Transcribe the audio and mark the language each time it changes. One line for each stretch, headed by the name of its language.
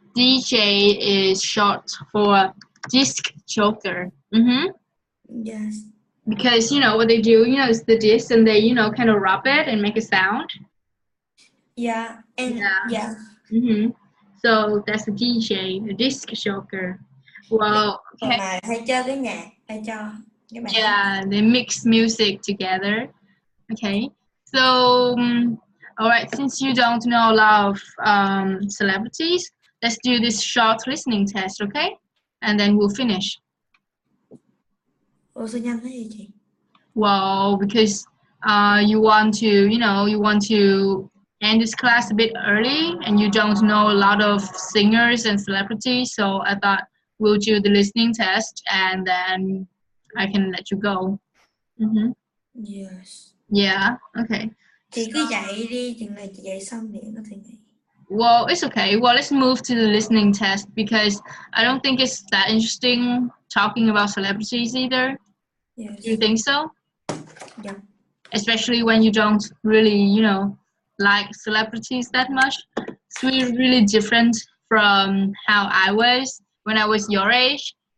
English: DJ is short for disc joker. Yes. Because you know what they do, it's the disc and they, kind of rub it and make a sound. Yeah. And yeah. So that's a DJ, a disc joker. Well, okay.
Vietnamese: Mà hay chơi cái nhạc, hay cho cái bài.
English: Yeah, they mix music together. Okay. So, all right, since you don't know a lot of celebrities, let's do this short listening test, okay? And then we'll finish.
Vietnamese: Ủa sao nhanh thế vậy chị?
English: Well, because you want to end this class a bit early and you don't know a lot of singers and celebrities, so I thought we'll do the listening test and then I can let you go. Yes. Yeah, okay.
Vietnamese: Chị cứ dạy đi, chừng này chị dạy xong thì có thể nghỉ.
English: Well, it's okay. Well, let's move to the listening test because I don't think it's that interesting talking about celebrities either. Yes. Do you think so? Yeah. Especially when you don't really, like celebrities that much. It's really different from how I was when I was your age.